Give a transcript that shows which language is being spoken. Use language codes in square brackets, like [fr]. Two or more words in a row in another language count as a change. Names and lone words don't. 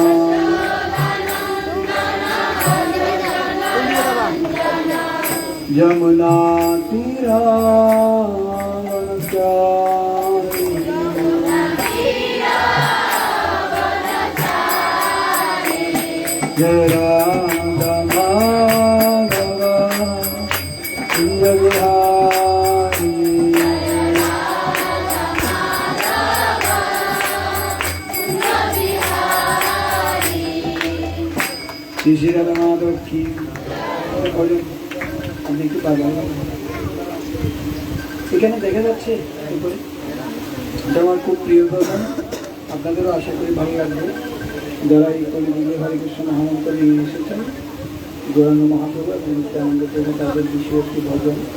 [sa] यमुना तीरावनचारिणी जय राधा माधव कुंज विहारी [hi] श्री श्री राधा माधव की [bn] দেখতে পাবেন এখানে দেখা যাচ্ছে এটা আমার খুব প্রিয় কথা আপনাদেরও আশা করি ভালো লাগবে যারা এই কলিযুগে হরে কৃষ্ণ মহামন্ত্র নিয়ে এসেছেন গৌরাঙ্গ মহাপ্রভু এবং নিত্যানন্দ প্রভু তাদের বিশেষ একটি ভজন